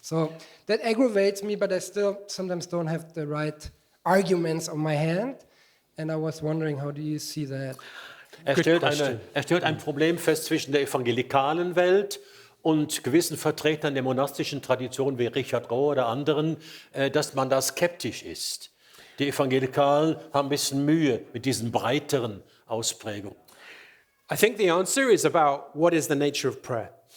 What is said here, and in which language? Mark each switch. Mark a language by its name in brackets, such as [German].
[English] So that aggravates me, but I still sometimes don't have the right arguments on my hand. And I was wondering, how do you see that? [German] Er stellt ein Problem fest zwischen der evangelikalen Welt und gewissen Vertretern der monastischen Tradition wie Richard Rohr oder anderen, dass man da skeptisch ist. Die Evangelikalen haben ein bisschen Mühe mit diesen breiteren Ausprägungen. [English] I think the answer is about what is the nature of prayer.